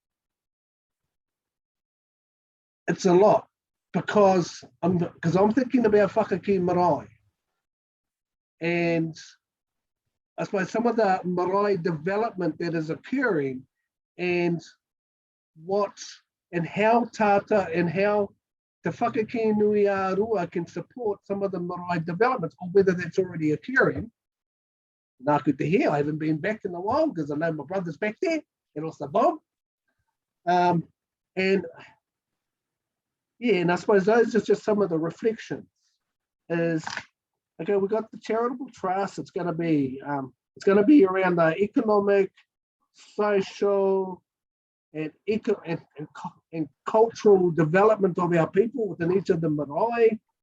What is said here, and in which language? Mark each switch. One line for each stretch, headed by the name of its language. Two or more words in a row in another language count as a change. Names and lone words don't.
English: It's a lot because I'm thinking about Whakakē marae, and I suppose some of the marae development that is occurring, and how tata and how the Whakakē Arua can support some of the marae developments, or whether that's already occurring.
Māori: Nā ku te hea,
English: I haven't been back in a while because I know my brother's back there, and also Bob. And yeah, and I suppose those are just some of the reflections. Is okay, we've got the charitable trust. It's going to be around the economic, social, and cultural development of our people within each of the marae.